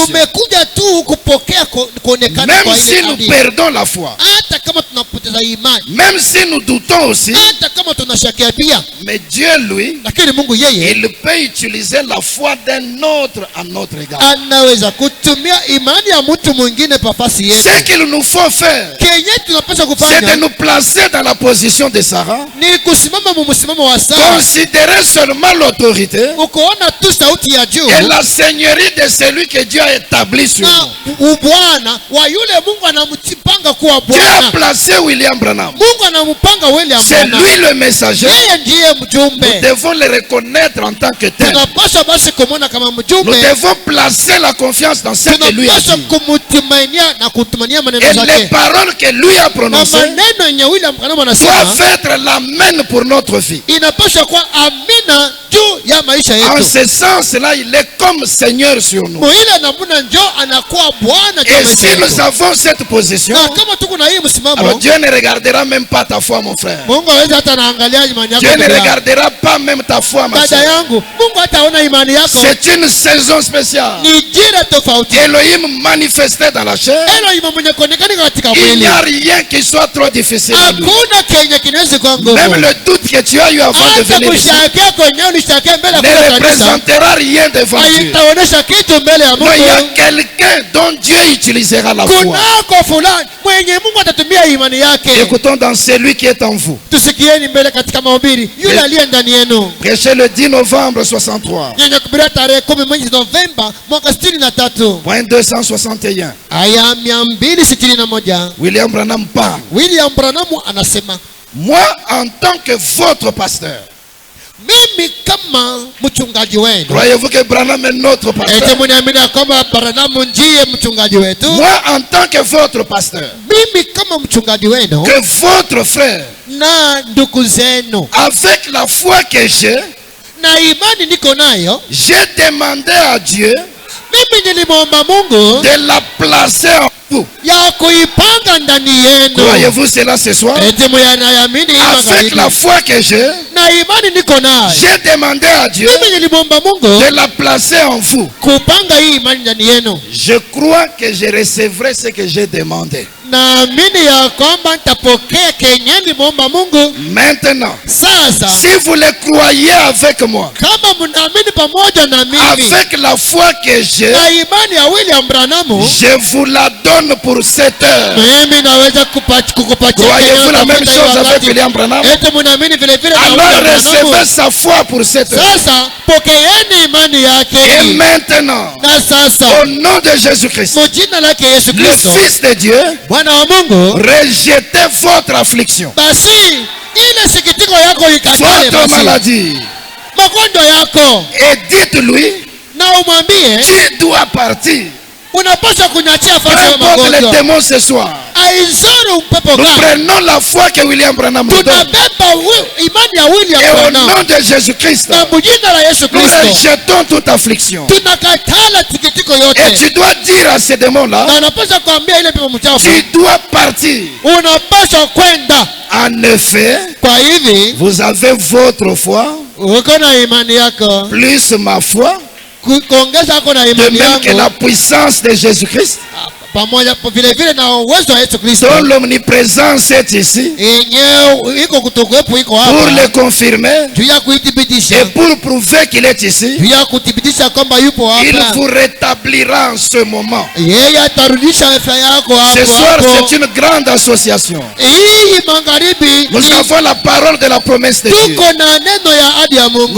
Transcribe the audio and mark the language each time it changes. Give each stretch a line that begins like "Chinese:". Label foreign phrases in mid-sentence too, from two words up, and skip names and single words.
Swahili: tumekuja tu kupokea kuonekana
French: Même
Swahili: kwa
French: si
Swahili: ile
French: nous
Swahili: ahadi.
French: perdons la foi,
Swahili: Hata kama tunapoteza imani,
French: même si nous doutons aussi,
Swahili: hata kama tunashakia pia,
French: mais Dieu, lui,
Swahili: lakini Mungu yeye
French: il peut utiliser la foi d'un autre à notre égard.
Swahili: anaweza kutumia imani ya mtu mwingine papasi
French: Ce
Swahili: yetu.
French: qu'il nous faut faire,
Swahili: Kenye tunapaswa
French: c'est de
Swahili: kufanya
French: nous placer dans la position de Sarah,
Swahili: ni kusimama mumsimamo wa Sara,
French: considérer seulement l'autorité
Swahili: ukoona tu sauti ya juu
French: et la seigneurie de celui que Dieu a établi sur
Swahili: na
French: nous.
Swahili: ubwana wa yule Mungu anampanga kuwa
French: Dieu a
Swahili: Bwana.
French: placé William Branham.
Swahili: Mungu anampanga William
French: C'est
Swahili: Branham.
French: lui le messager.
Swahili: Yeye ndiye
French: Nous
Swahili: mjumbe.
French: devons le reconnaître en tant que tel.
Swahili: Tunapaswa basi kumwona kama
French: Nous
Swahili: mjumbe.
French: devons placer la confiance dans ce que lui a
Swahili: Tunapaswa
French: dit.
Swahili: kumtumainia na kutumania maneno
French: Et les
Swahili: zake.
French: paroles que lui a
Swahili: Na
French: prononcées
Swahili: maneno yenye William Branham anasema
French: doivent être l'amen pour notre vie.
Swahili: inapaswa kuwa amina juu ya maisha
French: En
Swahili: yetu.
French: ce sens-là, il est comme Seigneur sur nous.
Swahili: Muile namuna njo anakuwa Bwana juu ya
French: Et
Swahili: maisha
French: si nous
Swahili: yetu.
French: avons cette position,
Swahili: Na kama tuko na hii
French: alors
Swahili: msimamo,
French: Dieu ne regardera même pas ta foi, mon frère.
Swahili: Mungu hawezi hata naangalia imani yako.
French: Dieu ne
Swahili: ndugu yangu.
French: regardera pas même ta foi, ma
Swahili: Dada
French: soeur.
Swahili: yangu, Mungu hataona imani yako.
French: C'est une saison spéciale.
Swahili: Ni jira tofauti.
French: Elohim manifesté dans la chair.
Swahili: Elohim mwenye kuonekana katika
French: Il
Swahili: mwili.
French: n'y a rien qui soit trop difficile à lui.
Swahili: Hakuna kenye kinaweza kuwa ngumu.
French: Même le doute que tu as eu avant de
Swahili: Hata
French: venir ici
Swahili: kushakia kwenye ulishakia mbele ya
French: ne
Swahili: kuja kanisa
French: représentera rien devant Dieu.
Swahili: haitaonesha kitu mbele ya
French: Non, il y a
Swahili: Mungu.
French: quelqu'un dont Dieu utilisera la foi.
Swahili: Kunako fulani mwenye Mungu atatumia imani yake.
French: Écoutons dans celui qui est en vous.
Swahili: Tusikieni mbele katika mahubiri yule aliye ndani yenu.
French: Prêché le 10 novembre 63.
Swahili: Yenye kubiria tarehe 10 mwezi Novemba mwaka 63.
French: Point 261.
Swahili: Aya 261.
French: William Branham parle.
Swahili: William Branham anasema
French: moi en tant que votre pasteur,
Swahili: mimi kama mchungaji wenu.
French: croyez-vous que Branham est notre pasteur?
Swahili: Mnaamini kwamba Branham ndiye mchungaji wetu?
French: Moi en tant que votre pasteur,
Swahili: Mimi kama mchungaji wenu
French: que votre frère,
Swahili: na ndugu zenu,
French: avec la foi que j'ai,
Swahili: na imani niko nayo,
French: j'ai demandé à Dieu
Swahili: mimi nilimwomba Mungu
French: de la placer en vous.
Swahili: ya kuipanga ndani yenu.
French: Croyez-vous cela ce soir? Avec la foi que j'ai,
Swahili: na imani niko nayo,
French: j'ai demandé à Dieu
Swahili: mimi nilimwomba Mungu
French: de la placer en vous.
Swahili: kupanga hii imani ndani yenu.
French: Je crois que je recevrai ce que j'ai demandé.
Swahili: Naamini ya kwamba nitapokea kenye nilimwomba Mungu.
French: Maintenant,
Swahili: Sasa
French: si vous le croyez avec moi,
Swahili: kama mnaamini pamoja na mimi,
French: avec la foi que j'ai,
Swahili: na imani ya William Branham,
French: je vous la donne pour cette heure.
Swahili: mimi naweza kukupatia.
French: Croyez-vous la même chose avec William Branham?
Swahili: Eti mnaamini vile vile na
French: Alors
Swahili: William
French: recevez
Swahili: Branham?
French: sa foi pour cette heure.
Swahili: Sasa pokeeni imani yake.
French: Et maintenant,
Swahili: Na sasa
French: au nom de Jésus-Christ,
Swahili: kwa jina lake Yesu
French: le
Swahili: Kristo,
French: Fils de Dieu,
Swahili: Bwana wa Mungu,
French: rejetez votre affliction,
Swahili: basi ile sikitiko yako ikatale,
French: votre
Swahili: basi
French: maladie,
Swahili: magonjwa yako,
French: et dites-lui,
Swahili: na umwambie
French: tu dois partir.
Swahili: unapaswa kunyachia
French: Peu
Swahili: fasi ya
French: importe les
Swahili: magonjwa.
French: démons ce soir.
Swahili: Aizuru mpepo
French: Nous
Swahili: gani?
French: prenons la foi que William Branham nous donne.
Swahili: Tunabeba imani ya William
French: Et au
Swahili: Branham,
French: nom de Jésus-Christ,
Swahili: na mjina la Yesu
French: nous
Swahili: Kristo
French: rejetons toute affliction.
Swahili: tunakatala sikitiko
French: Et
Swahili: yote.
French: tu dois dire à ces démons-là,
Swahili: Na unapaswa kuambia ile pepo mchafu,
French: tu dois partir.
Swahili: unapaswa kwenda.
French: En effet,
Swahili: Kwa hivi
French: vous avez votre foi,
Swahili: uko na imani yako,
French: plus ma foi,
Swahili: kuongeza yako na
French: de
Swahili: imani
French: même que la
Swahili: yangu,
French: puissance de Jésus-Christ,
Swahili: pamoja vile vile na uwezo wa Yesu Kristo
French: dont l'omniprésence est ici,
Swahili: yenyewe iko kutokuwepo, iko
French: pour
Swahili: hapa
French: le confirmer
Swahili: juu ya
French: et
Swahili: kuithibitisha,
French: pour prouver qu'il est ici.
Swahili: juu ya kuthibitisha kwamba yupo
French: Il
Swahili: hapa.
French: vous rétablira en ce moment.
Swahili: Yeye atarudisha afya yako
French: Ce
Swahili: hapo
French: soir,
Swahili: hapo.
French: c'est une grande association.
Swahili: Hii magharibi
French: Nous avons la parole de la promesse de Dieu.
Swahili: tuko na neno ya ahadi ya Mungu.